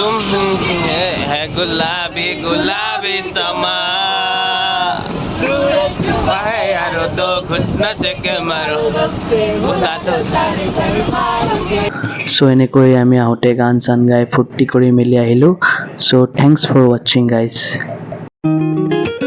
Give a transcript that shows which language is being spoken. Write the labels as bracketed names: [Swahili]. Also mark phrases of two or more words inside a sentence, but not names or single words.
[Hindi] है गुलाबी गुलाबी समा है यारो दो घुटना से के मारो [Assamese] So এনেকৈ আমি আহোঁতে গান চান গাই ফূৰ্তি কৰি মেলি আহিলোঁ। [English] So thanks for watching guys.